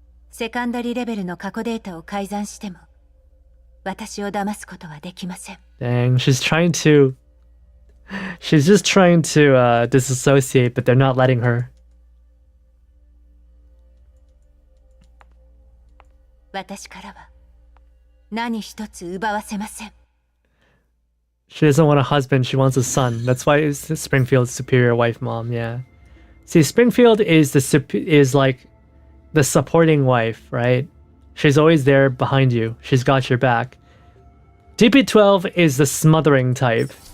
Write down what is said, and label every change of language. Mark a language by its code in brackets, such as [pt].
[ja] セカンダリレベルの過去データを改ざんしても私を騙すことはできません。 [en] Dang, she's just trying to disassociate, but they're not letting her. [ja] 私からは何一つ奪わせません。 [en] She doesn't want a husband, she wants a son. That's why it's Springfield's superior wife mom, yeah. See, Springfield is like the supporting wife, right? She's always there behind you. She's got your back. DP12 is the smothering type.